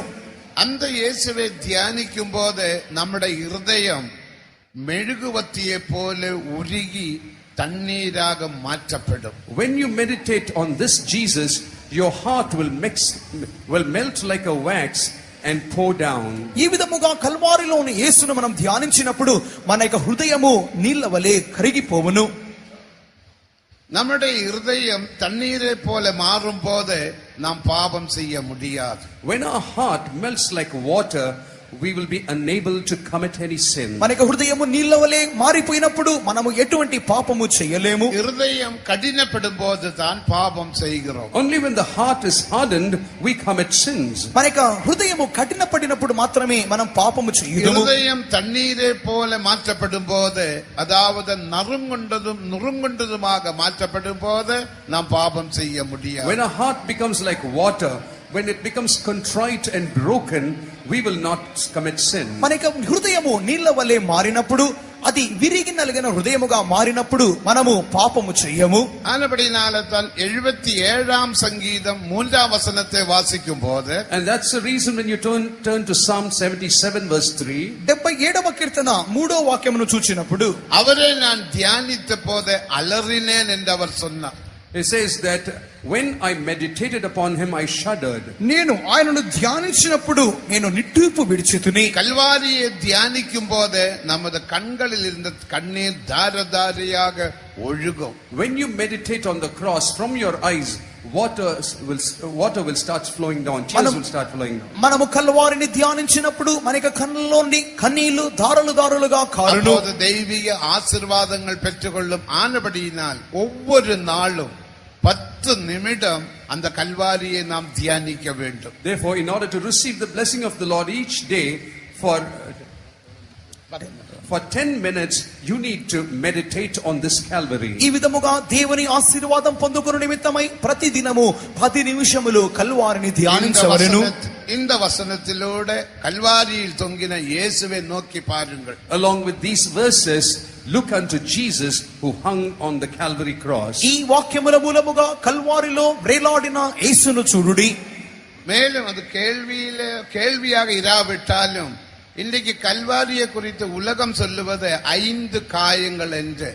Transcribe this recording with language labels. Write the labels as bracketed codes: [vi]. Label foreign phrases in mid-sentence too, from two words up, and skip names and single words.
[ta] அந்த இயேசுவை தியானிக்கும் போது நம்முடைய இருதயம் மெழுகுவர்த்தியை போல உருகி தண்ணீராக மாற்றப்படும். [en] When you meditate on this Jesus, your heart will melt like a wax and pour down. [te] ఈ విధముగా కల్వారిలోని యేసును మనం ధ్యానించినప్పుడు మన యొక్క హృదయము నీళ్ల వలె కరిగిపోవును. [ta] நம்முடைய இருதயம் தண்ணீரை போல மாறும் போது நாம் பாவம் செய்ய முடியாது. [en] When our heart melts like water, we will be unable to commit any sin. [te] మన యొక్క హృదయము నీళ్ల వలె మారిపోయినప్పుడు మనము ఎటువంటి పాపము చేయలేము. [ta] இருதயம் கடினப்படும்போது தான் பாவம் செய்கிறோம். [en] Only when the heart is hardened, we commit sins. [te] మన యొక్క హృదయము కఠినపడినప్పుడు మాత్రమే మనం పాపము చేయదుము. [ta] இருதயம் தண்ணீரை போல மாற்றப்படும் போது, அதாவது நறுங்குண்டதுமாக மாற்றப்படும் போது நாம் பாவம் செய்ய முடியாது. [en] When our heart becomes like water, when it becomes contrite and broken, we will not commit sin. [te] మన యొక్క హృదయము నీళ్ల వలె మారినప్పుడు, అది విరిగి నలిగిన హృదయముగా మారినప్పుడు మనము పాపము చెయ్యము. [ta] ஆனபடினால தான் 77ஆம் சங்கீதம் 3ஆம் வசனத்தை வாசிக்கும் போது, [en] And that's the reason when you turn to Psalm 77 verse 3, [te] 77వ కీర్తన 3వ వాక్యమును చూచినప్పుడు, [ta] அவரை நான் தியானித்த போது அலறினேன் என்று அவர் சொன்னார். [en] it says that when I meditated upon him, I shuddered. [te] నేను ఆయనను ధ్యానించినప్పుడు నేను నిట్టూర్పు విడిచితిని. [ta] கல்வாரியை தியானிக்கும் போது நமது கண்களில் இருந்த கண்ணீர் தாரதாரியாக ஒழுகும். [en] When you meditate on the cross, from your eyes water will start flowing down, tears will start flowing down. [te] మనము కల్వారిని ధ్యానించినప్పుడు మన కన్నుల్లోని కన్నీళ్లు దారులు దారులుగా కారును. [ta] அப்போது தெய்வீக ஆசீர்வாதங்கள் பெற்றுக்கொள்ளும். ஆனபடியினால் ஒவ்வொரு நாளும் 10 நிமிடம் அந்த கல்வாரியை நாம் தியானிக்க வேண்டும். [en] Therefore, in order to receive the blessing of the Lord each day, for 10 minutes you need to meditate on this Calvary. [te] ఈ విధముగా దేవుని ఆశీర్వాదం పొందుకొను నిమిత్తమై ప్రతి దినము 10 నిమిషములు కల్వారిని ధ్యానించవలెను. [ta] இந்த வசனத்திலோட கல்வாரியில் தொங்கின இயேசுவை நோக்கி பாருங்கள். [en] Along with these verses, look unto Jesus who hung on the Calvary cross. [te] ఈ వాక్యముల మూలముగా కల్వారిలో వ్రేలాడిన యేసును చూడుడి. [ta] மேலும் அது கேள்வியாக இராவிட்டாலும் இன்றைக்கு கல்வாரியை குறித்து உலகம் சொல்லுவது 5 காயங்கள் என்று.